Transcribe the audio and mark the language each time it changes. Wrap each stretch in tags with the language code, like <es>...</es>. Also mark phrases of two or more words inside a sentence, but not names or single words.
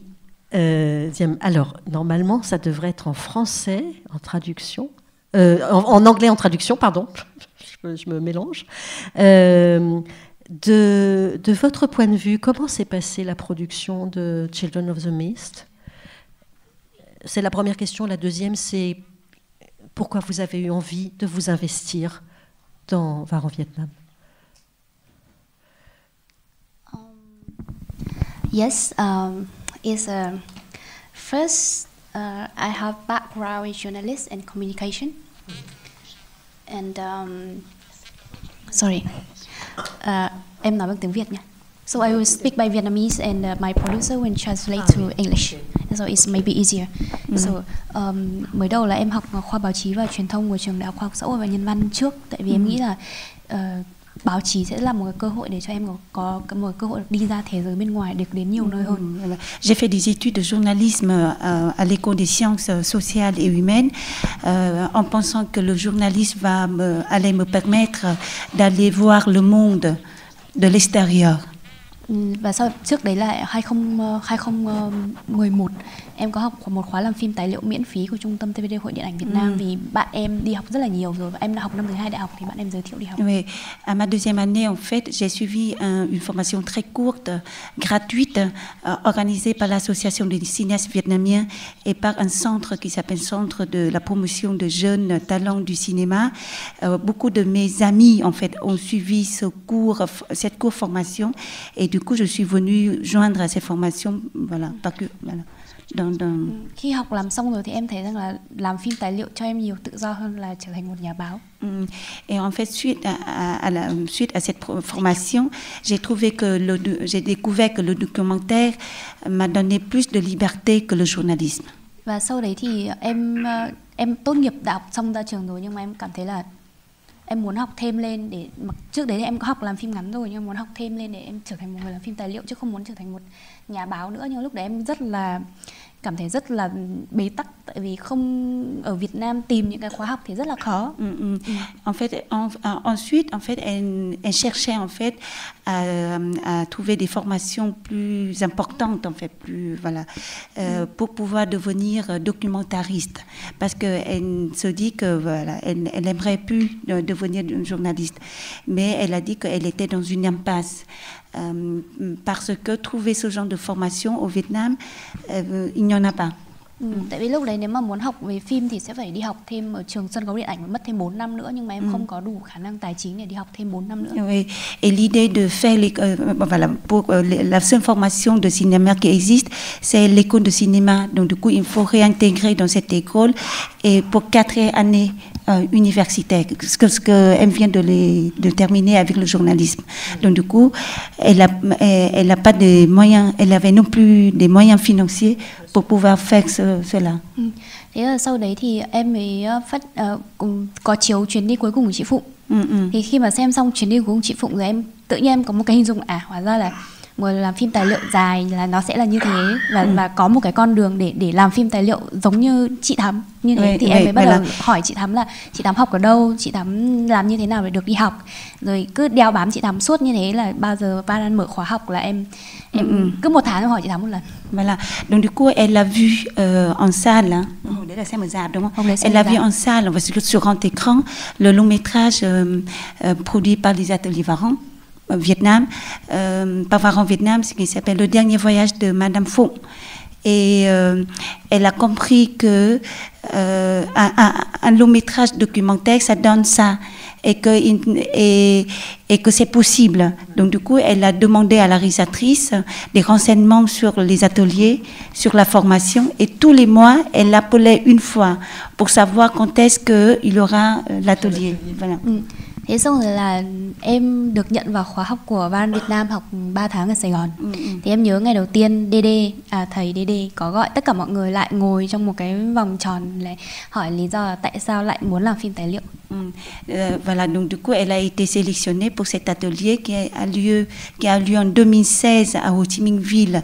<fr>Alors, normalement, ça devrait être en français, en traduction, en anglais en traduction, pardon, je me mélange. De votre point de vue, comment s'est passée la production de Children of the Mist? C'est la première question. La deuxième, c'est pourquoi vous avez eu envie de vous investir dans Var en Vietnam?</fr> <en>Yes. First, I have background in journalism and communication, and sorry,</en> <vi>em nói bằng tiếng Việt nha.</vi> <en>So I will speak by Vietnamese and my producer will translate to English. So it's maybe easier.</en> <vi>So mới đầu là em học khoa báo chí và truyền thông của trường Đại học Khoa học Xã hội và Nhân văn trước, tại vì em nghĩ là báo chí sẽ là một cái cơ hội để cho em có một cơ hội đi ra thế giới bên ngoài, được đến nhiều nơi hơn.</vi> <fr>J'ai fait des études de journalisme à l'École des sciences sociales et humaines, en pensant que le journalisme allait me permettre d'aller voir le monde de l'extérieur.</fr> <vi>Và sau trước đấy là 2011 em có học một khóa làm phim tài liệu miễn phí của Trung tâm TVD Hội Điện ảnh Việt Nam, vì bạn em đi học rất là nhiều rồi và em đã học năm thứ 2 đại học thì bạn em giới thiệu đi học.</vi> <fr>Oui, à ma deuxième année en fait, j'ai suivi une formation très courte, gratuite, organisée par l'association des cinéastes vietnamiens et par un centre qui s'appelle Centre de la promotion de jeunes talents du cinéma. Beaucoup de mes amis en fait ont suivi cette courte formation et du coup je suis venue joindre à ces formations, voilà,</fr> <vi>Khi học làm xong rồi thì em thấy rằng là làm phim tài liệu cho em nhiều tự do hơn là trở thành một nhà báo.</vi> <fr>Et en fait, suite à cette formation, j'ai découvert que le documentaire m'a donné plus de liberté que le journalisme.</fr> <vi>Và sau đấy thì em tốt nghiệp đại học xong ra trường rồi, nhưng mà em cảm thấy là em muốn học thêm lên để trước đấy thì em có học làm phim ngắn rồi, nhưng muốn học thêm lên để em trở thành một người làm phim tài liệu chứ không muốn trở thành một nhà báo nữa. Nhưng lúc đấy em cảm thấy rất là bế tắc, tại vì không ở Việt Nam tìm những cái khóa học thì rất là khó.</vi> <fr>En fait, ensuite, en fait, elle cherchait en fait à trouver des formations plus importantes, en fait, pour pouvoir devenir documentariste, parce que elle se dit que voilà, elle aimerait plus devenir journaliste, mais elle a dit qu'elle était dans une impasse. Parce que trouver ce genre de formation au Vietnam, il n'y en a pas.</fr> <vi>Tại vì lúc đấy nếu mà muốn học về phim thì sẽ phải đi học thêm ở trường sân khấu điện ảnh và mất thêm 4 năm nữa, nhưng mà em không có đủ khả năng tài chính để đi học thêm 4 năm nữa.</vi> <fr>Oui. Et l'idée de faire la seule formation de cinéma qui existe, c'est l'école de cinéma. Donc du coup, il faut réintégrer dans cette école et pour 4 années universitaires, ce que elle vient de terminer avec le journalisme. Donc du coup, elle a pas de moyens, elle avait non plus des moyens financiers pour pouvoir faire cela.</fr> <vi>Thế là sau đấy thì em mới có chiếu Chuyến đi cuối cùng của chị Phụng. Thì khi mà xem xong Chuyến đi cuối cùng chị Phụng rồi em tự nhiên em có một cái hình dung hóa ra là một làm phim tài liệu dài là nó sẽ là như thế, và có một cái con đường để làm phim tài liệu giống như chị Thắm như thế. Thì em mới bắt đầu hỏi chị Thắm là chị Thắm học ở đâu, chị Thắm làm như thế nào để được đi học, rồi cứ đeo bám chị Thắm suốt như thế là bao giờ Van An mở khóa học là em cứ 1 tháng em hỏi chị Thắm một lần.</vi> <fr>Voilà. Donc du coup, elle l'a vu en salle. Elle l'a vu en salle, sur grand écran, le long métrage produit par les ateliers Varan. Vietnam, par Varan Vietnam, ce qui s'appelle Le dernier voyage de Madame Phuong. Et elle a compris que un long métrage documentaire, ça donne ça, et que c'est possible. Donc du coup, elle a demandé à la réalisatrice des renseignements sur les ateliers, sur la formation, et tous les mois, elle l'appelait une fois pour savoir quand est-ce qu'il y aura l'atelier. Voilà.</fr> <vi>Thế xong rồi là em được nhận vào khóa học của Van Việt Nam, học 3 tháng ở Sài Gòn. Thì em nhớ ngày đầu tiên thầy DD có gọi tất cả mọi người lại ngồi trong một cái vòng tròn để hỏi lý do là tại sao lại muốn làm phim tài liệu.</vi> <fr>Voilà, donc du coup, elle a été sélectionnée pour cet atelier qui a lieu en 2016 à Ho Chi Minh Ville.</fr>